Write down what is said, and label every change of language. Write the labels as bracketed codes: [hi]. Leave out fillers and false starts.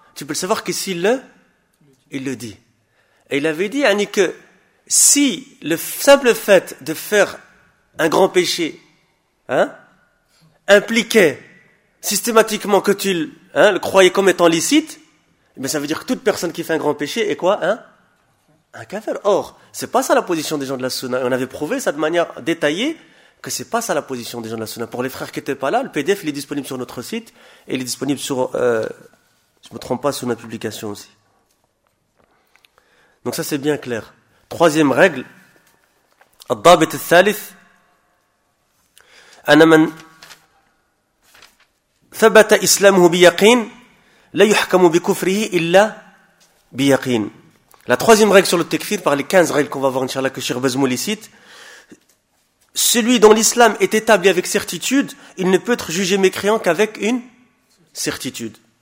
[fr] Tu peux le savoir que s'il le, il le dit. Et il avait dit, Annie, que si le simple fait de faire un grand péché, hein, impliquait systématiquement que tu le croyais comme étant licite, ben ça veut dire que toute personne qui fait un grand péché est quoi, hein? Un kafir. Or, c'est pas ça la position des gens de la Sunna. On avait prouvé ça de manière détaillée. Que c'est pas ça la position des gens de la Sunnah. Pour les frères qui étaient pas là, le PDF il est disponible sur notre site et il est disponible sur, je me trompe pas, sur notre publication aussi. Donc ça c'est bien clair. Troisième règle, [ar] الضابط الثالث أن من ثبت إسلامه بيقين لا يحكم بكفره إلا بيقين. [fr] La troisième règle sur le tekfir, par les 15 règles qu'on va voir inchallah que Cheikh Bazmoul cite. Celui dont l'islam est établi avec certitude, il ne peut être jugé mécréant qu'avec une certitude.